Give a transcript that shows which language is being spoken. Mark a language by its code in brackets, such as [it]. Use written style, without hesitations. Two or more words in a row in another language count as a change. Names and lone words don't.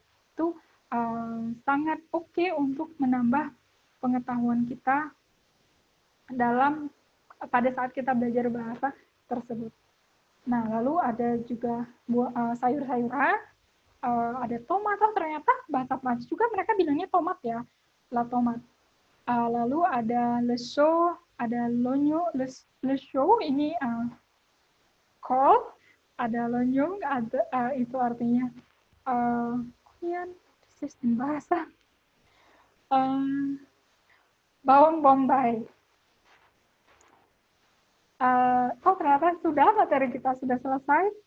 [id] Itu sangat oke untuk menambah pengetahuan kita pada saat kita belajar bahasa tersebut. Nah, lalu ada juga sayur-sayuran, ada tomat. Ternyata bahasa Prancis juga mereka bilangnya tomat ya, [fr] la tomat. [id] Lalu ada [fr] le chou, [id] ada l'oignon, [fr] le chou [id] ini kol, ada l'oignon, ada itu artinya sistem bahasa bawang bombay. Ternyata sudah, materi kita sudah selesai.